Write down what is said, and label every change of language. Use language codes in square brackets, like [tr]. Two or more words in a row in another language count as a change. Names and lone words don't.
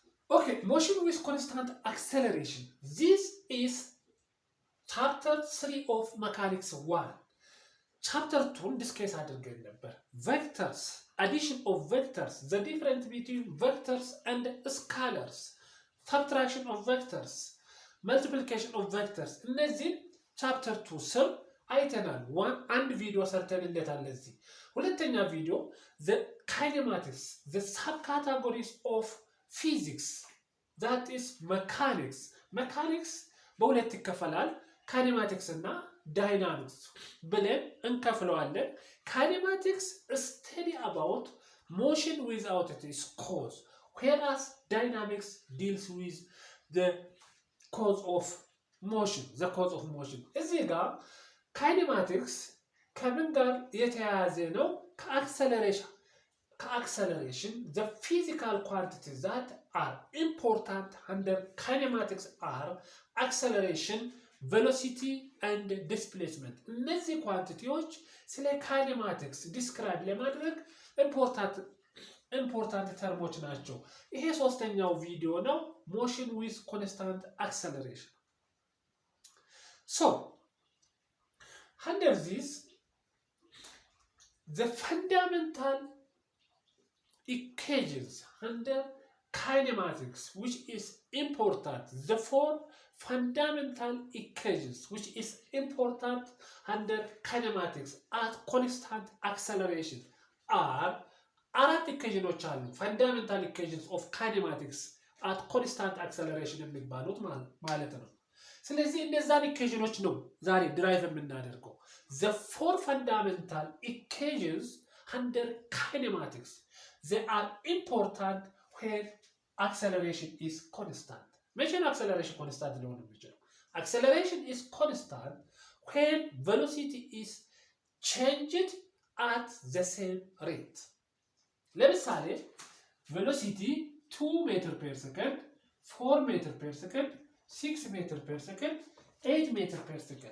[en] Okay, motion with constant acceleration. This is chapter 3 of mechanics 1. Chapter 2 discuss [am] አድርገን ነበር [en] vectors, addition of vectors, the difference between vectors and scalars, subtraction of vectors, multiplication of vectors. [am] እነዚህ chapter 2 ስር አይተናል። አንድ ቪዲዮ ሰርተንለታል። ለዚህ ሁለተኛ ቪዲዮ [en] the kinematics, the subcategories of physics, that is mechanics. [am] mechanics በሁለት ይከፈላል፣ kinematics እና dynamics ብለን እንከፍለዋለን። [en] kinematics study about motion without its cause, whereas dynamics deals with the cause of motion, the cause of motion. [am] እዚህ ጋር kinematics ከምን ጋር የተያያዘ ነው? [en] ከአክሰለሬሽን the physical quantities that are important under kinematics are acceleration, velocity and displacement. [am] እነዚህ ኳንቲቲዎች ስለ kinematics ዲስክራይብ ለማድረግ [en] important terms [am] ናቸው። ይሄ ሶስተኛው ቪዲዮ ነው፣ [en] motion with constant acceleration. So under this, the fundamental equations under kinematics which is important, the four fundamental equations which is important under kinematics at constant acceleration are [am] አራት ኢኩዌሽኖች አሉ። [en] fundamental equations of kinematics at constant acceleration [am] የሚባሉት ማለት ነው። ስለዚህ እነዛን ኢኩዌሽኖች ነው ዛሬ ድራይቭ የምናደርገው። [en] the four fundamental equations under kinematics, they are important when acceleration is constant. Mention acceleration constant [am] ሊሆን የሚችለው [en] acceleration is constant when velocity is changed at the same rate. ለምሳሌ velocity 2 meter per second, 4 meter per second, 6 meter per second, 8 meter per second.